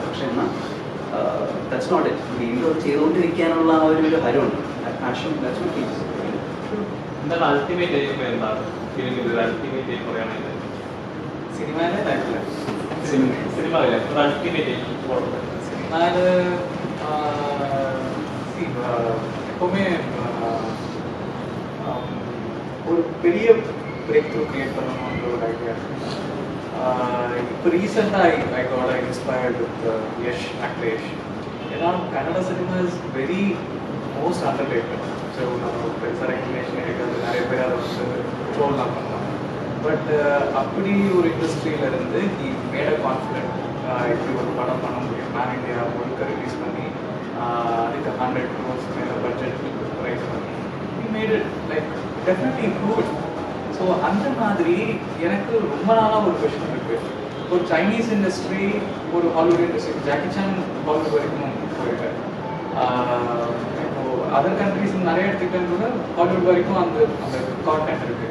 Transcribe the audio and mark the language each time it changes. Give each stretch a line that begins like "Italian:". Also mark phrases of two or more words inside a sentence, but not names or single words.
Malayalam: പക്ഷെ എന്നാൽ
English: that's not it.
Malayalam: വീണ്ടും അത് ചെയ്തുകൊണ്ടിരിക്കാനുള്ള ആ ഒരു ഹരമുണ്ട്, പാഷൻ.
English: that's not it.
Malayalam: എന്താണ് അൾട്ടിമേറ്റ് ആയിട്ട് എന്താണ് ഫിലിമിൽ അൾട്ടിമേറ്റ് ആയി പറയുകയാണെങ്കിൽ സിനിമയിലെ ലൈഫില് സിനിമയിലെ ഒരു അൾട്ടിമേറ്റ്
Tamil: സിനിമയില് எப்பவுமே ஒரு பெரிய
English: break through create
Tamil: பண்ணணுன்ற ஒரு ஐடியா இருக்கு. இப்போ ரீசெண்டாக
English: I got inspired with Yash, actor Yash. ஏன்னா Kannada cinema is very most under rated.
Tamil: ஸோ நம்ம பெருசாக ரெக்கக்னேஷன் எடுக்கிறது நிறைய பேர் அதை வந்து ட்ரோல்லாம் பண்ணுவாங்க. பட் அப்படி ஒரு இண்டஸ்ட்ரியிலேருந்து
English: he made a confident
Tamil: இப்படி ஒரு படம் பண்ண முடியும்,
English: pan India
Tamil: முழுக்க ரிலீஸ் பண்ணி அதுக்கு 100 crores மேலே
English: budget raise
Tamil: பண்ணி
English: he made it like definitely improve.
Tamil: ஸோ அந்த மாதிரி எனக்கு ரொம்ப நாளாக ஒரு கொஷின் இருக்குது. ஒரு
English: Chinese industry,
Tamil: ஒரு
English: Hollywood industry,
Tamil: ஜாக்கி சான் ஹாலிவுட் வரைக்கும் போயிருக்காரு. இப்போது
English: other countries
Tamil: நிறைய எடுத்துக்கிட்டது கூட ஹாலிவுட் வரைக்கும் அந்த கான்டென்ட் இருக்குது.